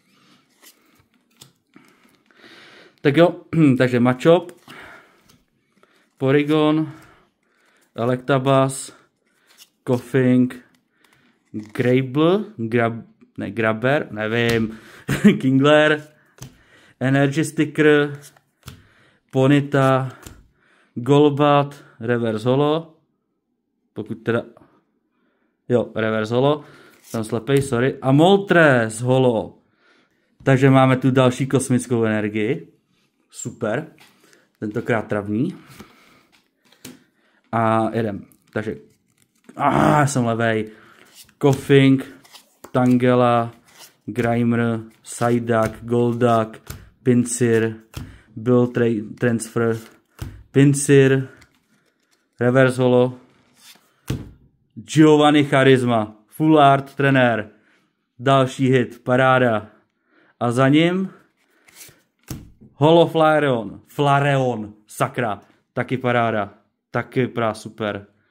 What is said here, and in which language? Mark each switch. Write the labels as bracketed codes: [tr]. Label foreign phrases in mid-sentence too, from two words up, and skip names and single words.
[cs] Tak jo, takže Machop, Porygon, Electabuzz, Koffing, Grabber, nevím, Kingler, Energy Sticker, Ponyta, Golbat, [en] Reverse Holo, [cs] pokud teda, jo, [en] Reverse Holo, [cs] jsem slepej, sorry, a Moltres Holo. Takže máme tu další kosmickou energii. Super. Tentokrát travní. A jedem. Takže. Jsem levej. Koffing, Tangela, Grimer, Psyduck, Golduck, Pinsir, Bill Transfer, Pinsir, [en] Reverse Holo, [cs] Giovanni Charisma, [en] Full Art [cs] trenér. Další hit, paráda. A za ním Holo Flareon, sakra, taky paráda, taky super.